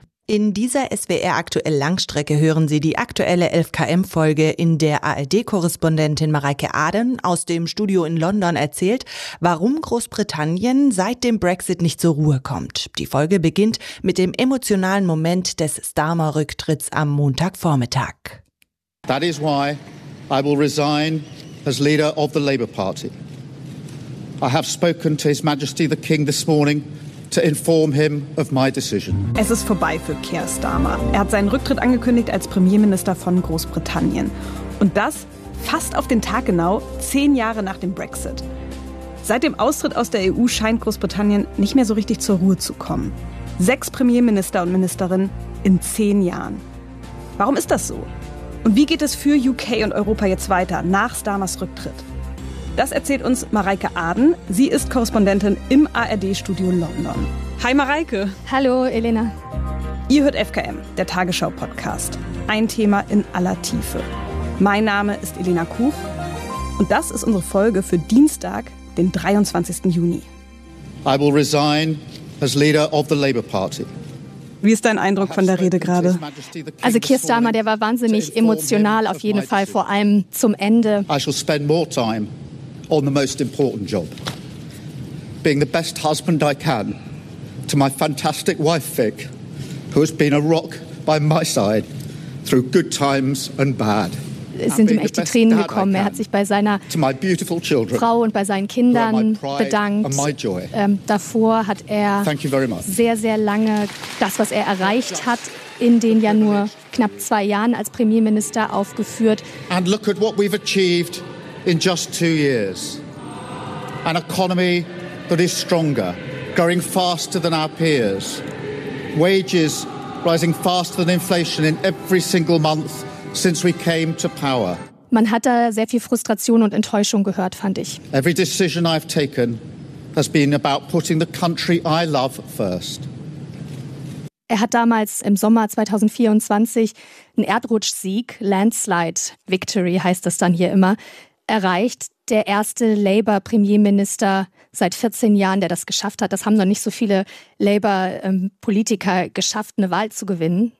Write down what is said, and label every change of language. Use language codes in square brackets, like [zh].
[de] In dieser SWR aktuell Langstrecke hören Sie die aktuelle 11KM-Folge, in der ARD-Korrespondentin Mareike Aden aus dem Studio in London erzählt, warum Großbritannien seit dem Brexit nicht zur Ruhe kommt. Die Folge beginnt mit dem emotionalen Moment des Starmer-Rücktritts am Montagvormittag. [en] That is why I will resign as leader of the Labour Party. I have spoken to His Majesty the King this morning. To inform him of my decision. [de] Es ist vorbei für Keir Starmer. Er hat seinen Rücktritt angekündigt als Premierminister von Großbritannien. Und das fast auf den Tag genau, 10 Jahre nach dem Brexit. Seit dem Austritt aus der EU scheint Großbritannien nicht mehr so richtig zur Ruhe zu kommen. 6 Premierminister und Ministerinnen in 10 Jahren. Warum ist das so? Und wie geht es für UK und Europa jetzt weiter nach Starmers Rücktritt? Das erzählt uns Mareike Aden. Sie ist Korrespondentin im ARD-Studio London. Hi Mareike. Hallo Elena. Ihr hört FKM, der Tagesschau-Podcast. Ein Thema in aller Tiefe. Mein Name ist Elena Kuch und das ist unsere Folge für Dienstag, den 23. Juni. [en] I will resign as leader of the Labour Party. [de] Wie ist dein Eindruck von der Rede gerade? Also Keir Starmer, der war wahnsinnig emotional, auf jeden Fall, vor allem zum Ende. [en] I shall spend more time on the most important job, being the best husband I can to my fantastic wife Vic, who has been a rock by my side through good times and bad. [de] Es sind ihm echt die Tränen gekommen. Er hat sich bei seiner [en] children, [de] Frau und bei seinen Kindern bedankt. Davor hat er sehr, sehr lange das, was er erreicht hat, in den ja nur knapp 2 Jahren als Premierminister aufgeführt. [en] And look at what we've achieved in just 2 years. An economy that is stronger, growing faster than our peers. Wages rising faster than inflation in every single month. Since we came to power. [de] Man hat da sehr viel Frustration und Enttäuschung gehört, fand ich. [en] Every decision I've taken has been about putting the country I love first. [de] Er hat damals im Sommer 2024 einen Erdrutschsieg, Landslide Victory heißt das dann hier immer, erreicht. der erste Labour-Premierminister seit 14 Jahren, der das geschafft hat. Das haben noch nicht so viele Labour-Politiker geschafft, eine Wahl zu gewinnen.